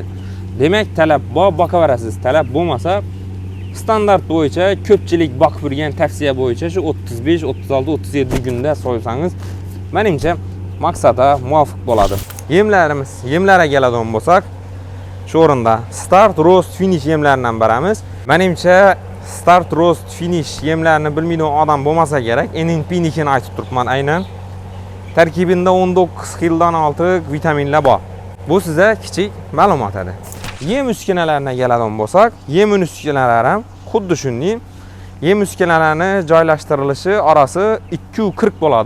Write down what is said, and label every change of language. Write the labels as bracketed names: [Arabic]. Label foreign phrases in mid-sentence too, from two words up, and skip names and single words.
[Uzbek] Demak, talab bor, boqaverasiz. Talab bo'lmasa, standart bo'yicha ko'pchilik boqib yurgan tavsiya bo'yicha shu 35, 36, 37 kunda so'ysangiz, menimcha maqsadga muvofiq bo'ladi. Yemlarga keladigan bo'lsak, shu o'rinda [English] start, roast, finish [Uzbek] yemlaridan beramiz. Menimcha [English] start, roast, finish [Uzbek] yemlarini bilmaydigan odam bo'lmasa kerak. NNP-nikini aytib turibman aynan. Tarkibida 19 xildan ortiq vitaminlar bor. Bu sizga kichik ma'lumot edi. Yem uskunalarına keladigan bo'lsak, yem uskunalari ham xuddi shunday. Yem uskunalarini joylashtirilishi orasi 240 bo'ladi.